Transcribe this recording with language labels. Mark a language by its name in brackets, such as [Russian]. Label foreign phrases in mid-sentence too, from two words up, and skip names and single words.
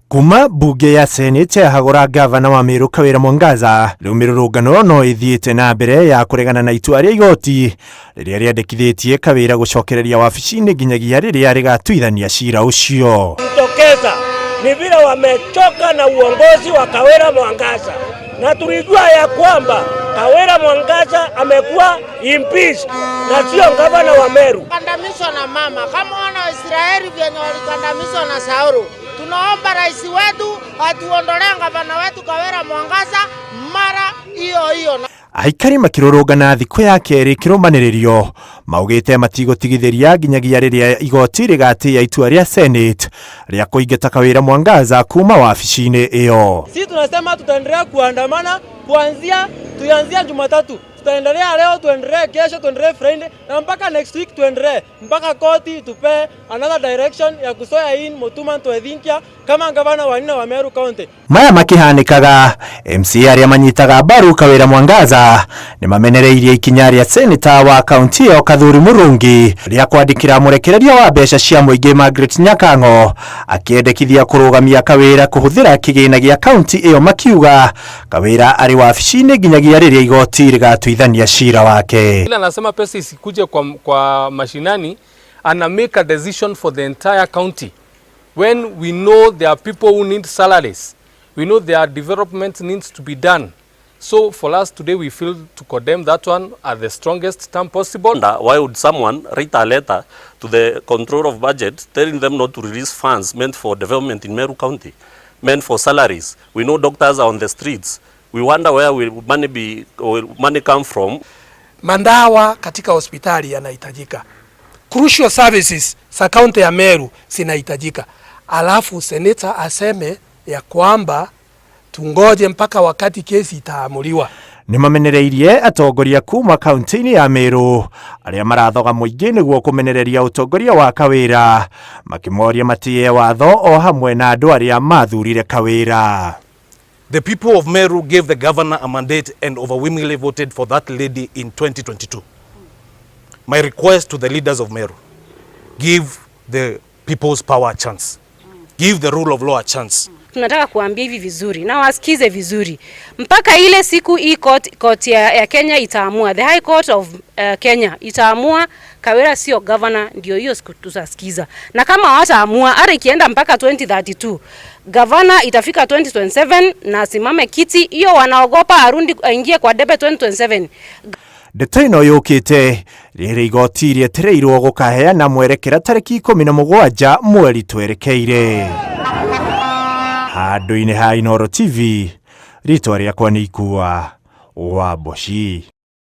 [Kikuyu] Kuma bunge ya Senate hagora gavana wa Meru Kawira Mwangaza riu mirurungano no ithiite na mbere ya kuregana na itua ria igoti riria riandikithitie Kawira gucokereria wabici-ini nginyagia riria rigatuithania cira ucio. [Swahili] Mtokeza ni vile wamechoka na uongozi wa Kawira Mwangaza, na tulijua ya kwamba Kawira Mwangaza amekuwa impeached na sio gavana wa Meru. Kandamizwa na mama kama wana wa Israeli vyenye walikandamizwa na Saulu. Tunaomba rais wetu atuondolee gavana wetu Kawira Mwangaza mara hiyo. [Kikuyu] Aikari makirurungana thiku ya keri kirumanirio maugite matigotigithiria nginyagia riria igoti rigatia itua ria Senate ria kuingata Kawira Mwangaza kuma wabici-ini iyo. [Swahili] Sisi tunasema tutaendelea kuandamana tuanzia Jumatatu. Tutaendelea leo, tuendelee kesho, tuendelee Friday na mpaka [English] next week [Swahili] tuendelee mpaka koti tupe [English] another direction [Swahili] ya kusoya in Mutuma Ntwethinkia kama gavana wa nne wa Meru County. [Kikuyu] Maya makihanikaga MC aria manyitaga mbaru Kawira Mwangaza ni mamenereirie ikinya ria senator wa kaunti yo Kathuri Murungi ria kwandikira murekereria wa mbeca cia muingi Margaret Nyakango akiendekithia kurugamia Kawira kuhuthira kigina gia kaunti iyo, makiuga Kawira ari wabici-ini nginyagia riria igoti rigatuithania cira wake. [Swahili] Ila anasema pesa isikuje kwa mashinani, ana [English] make a decision for the entire county when we know there are people who need salaries, we know there are development needs to be done. So for us today we feel to condemn that one at the strongest term possible. Why would someone write a letter to the control of budget telling them not to release funds meant for development in Meru County, meant for salaries? We know doctors are on the streets. We wonder where will money come from. [Swahili] Mandawa katika hospitali yanahitajika. [English] Crucial services [Swahili] za kaunti ya Meru zinahitajika. Alafu senator aseme ya kwamba tungoje mpaka wakati kesi itaamuliwa. [Kikuyu] Ni mamenereirie atongoria kuma kaunti-ini ya Meru aria marathoga muingi niguo kumenereria utongoria wa Kawira, makimoria matie watho o hamwe na andu aria mathurire Kawira. [English] The people of Meru gave the governor a mandate and overwhelmingly voted for that lady in 2022. My request to the leaders of Meru, give the people's power a chance. Give the rule of law a chance. [Swahili] Tunataka kuambia hivi vizuri na wasikize vizuri. Mpaka ile siku hii court ya Kenya itaamua, the High Court of Kenya itaamua Kawira sio governor, ndio hiyo siku tutasikiza. Na kama hawataamua, hata ikienda mpaka 2032, governor itafika 2027 na simame kiti, hiyo wanaogopa arundi aingie kwa debe 2027. [Kikuyu] Ndeto ino yukite riri igoti rietereirwo gukaheana mwerekera tariki 17 mweri twerekeire. Handu-ini ha Inooro TV, ritwa riakwa ni Ikua wa Boshi.